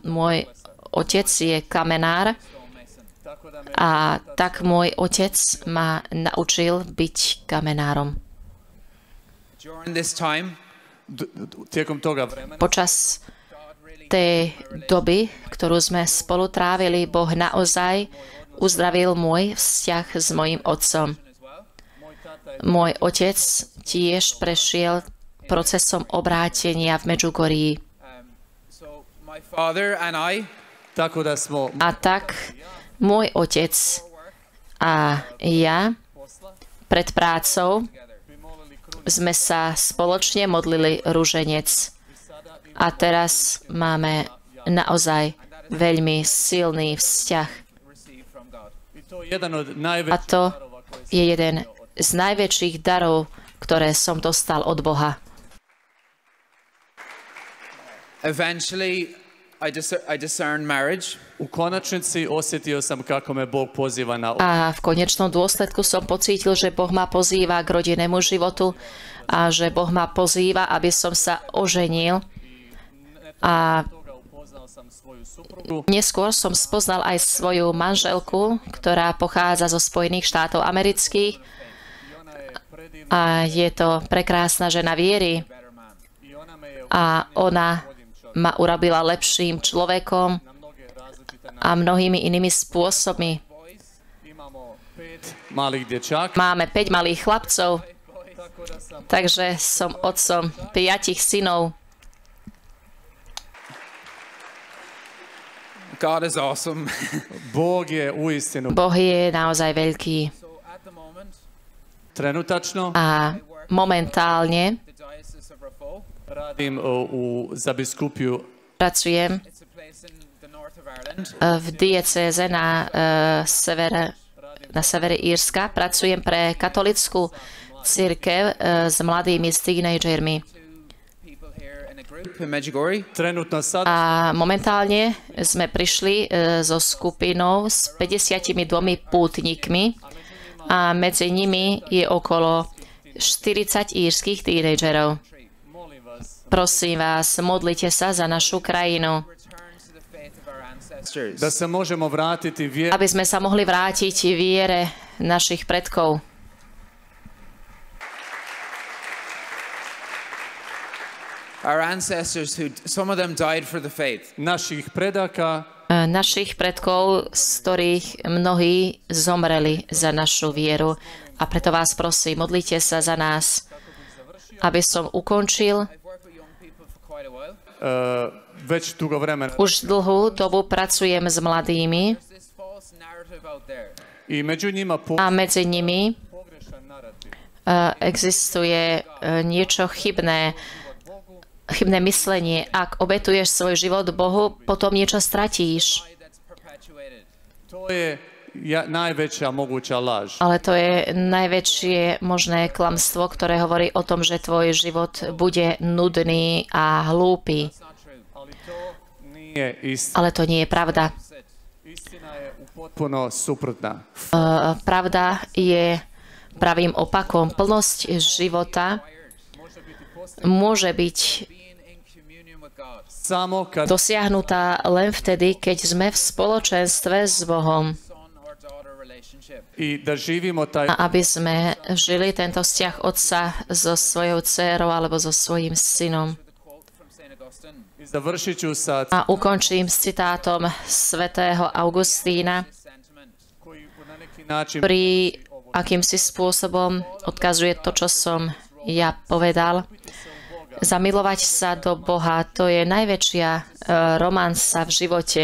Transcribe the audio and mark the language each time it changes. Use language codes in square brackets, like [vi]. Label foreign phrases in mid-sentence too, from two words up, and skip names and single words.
[sk] Môj otec je kamenár [hr] Tako da me [sk] a tak môj otec ma naučil byť kamenárom. [en] During this time, [hr] tijekom toga vremena [sk] Počas [en] God really [sk] tej doby, ktorú sme spolu trávili, Boh naozaj uzdravil môj vzťah s mojím otcom. [en] as well. [hr] moj tata je [sk] Môj otec tiež prešiel procesom obrátenia v Medžugorí. [en] So my father and I [hr] tako da smo [sk] A tak môj otec a ja [hr] posla [sk] pred prácou [en] together. [hr] bi molili kruni [sk] sme sa spoločne modlili ruženec. A teraz máme naozaj veľmi silný vzťah. [en] Received from God. [hr] i to je jedan od A najvećih to darova koje [sk] je jeden z najväčších darov, ktoré som dostal od Boha. [en] Eventually, I discerned marriage. [hr] u konačnici osjetio sam kako me Bog poziva na [sk] A v konečnom dôsledku som pocítil, že Boh ma pozýva k rodinnému životu a že Boh ma pozýva, aby som sa oženil. A [hr] toga upoznao sam svoju suprugu [sk] neskôr som spoznal aj svoju manželku, ktorá pochádza zo Spojených štátov amerických [hr] i ona je predivna [sk] a je to prekrásna žena viery. [en] Better man. [hr] i [sk] a ona ma urobila lepším človekom a mnohými inými spôsobmi. [hr] Malých dječaka. [sk] Máme 5 malých chlapcov, takže som otcom 5 synov. [en] God is awesome. [hr] Bog je uistinu [sk] Boh je naozaj veľký [en] So at the moment, [hr] trenutačno. [sk] a momentálne [en] the Diocese of Raphoe, [hr] Radim za biskupiju [sk] pracujem [en] it's a place in the north of Ireland. [sk] v diecéze na severe Írska. Pracujem pre katolickú cirkev s mladými, s teenagermi. [en] People here in a group in Medjugorje. [hr] trenutno sad [sk] A momentálne sme prišli so skupinou s 52 pútnikmi a medzi nimi je okolo 40 írskych tínedžerov. [hr] molim vas [sk] Prosím vás, modlite sa za našu krajinu, [en] Return to the faith of our ancestors. [hr] da se možemo vratiti [sk] aby sme sa mohli vrátiť viere našich predkov. [en] Our ancestors, who some of them died for the faith. [hr] naših predaka, [sk] Našich predkov, z ktorých mnohí zomreli za našu vieru. A preto vás prosím, modlite sa za nás, aby som ukončil. [en] I've worked with young people for quite a while. [hr] već dugo vremena. [sk] Už dlhú dobu pracujem s mladými [en] There's this false narrative out there. [hr] I među njima [sk] a medzi nimi [hr] pogrešan narativ. [sk] existuje niečo chybné, chybné myslenie. Ak obetuješ svoj život Bohu, potom niečo stratíš. [en] Lie that's perpetuated. [hr] To je najveća moguća laž. [sk] Ale to je najväčšie možné klamstvo, ktoré hovorí o tom, že tvoj život bude nudný a hlúpy. [en] It's not true. [hr] Ali to nije istina. [sk] Ale to nie je pravda. [hr] Istina je potpuno suprotna. [sk] Pravda je pravým opakom. Plnosť života môže byť [en] Being in communion with God. [hr] Samo kad [sk] dosiahnutá len vtedy, keď sme v spoločenstve s Bohom. [en] Son or daughter relationship. [hr] i da živimo taj [sk] A aby sme žili tento vzťah otca so svojou dcérou alebo so svojím synom. [en] The quote from St. Augustine. [hr] i završit ću sa [sk] A ukončím s citátom svätého Augustína, [en] Sentiment. [hr] koji na neki način [sk] ktorý akýmsi spôsobom odkazuje to, čo som ja povedal. Zamilovať sa do Boha, to je najväčšia romansa v živote.